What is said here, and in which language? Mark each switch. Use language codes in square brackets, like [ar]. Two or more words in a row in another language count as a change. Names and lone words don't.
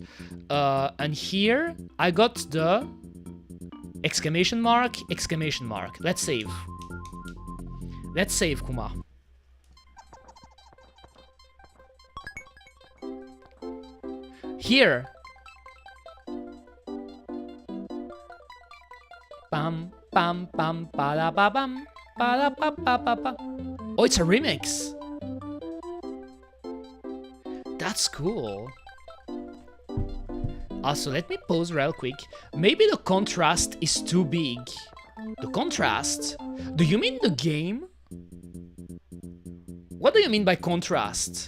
[en] And here, I got the exclamation mark, exclamation mark. Let's save. Let's save, Kuma. Here. Pam, pam, pam, pa da ba bam, pa da pa pa pa pa. Oh, it's a remix. That's cool. Also, let me pause real quick. Maybe the contrast is too big. The contrast? Do you mean the game? What do you mean by contrast?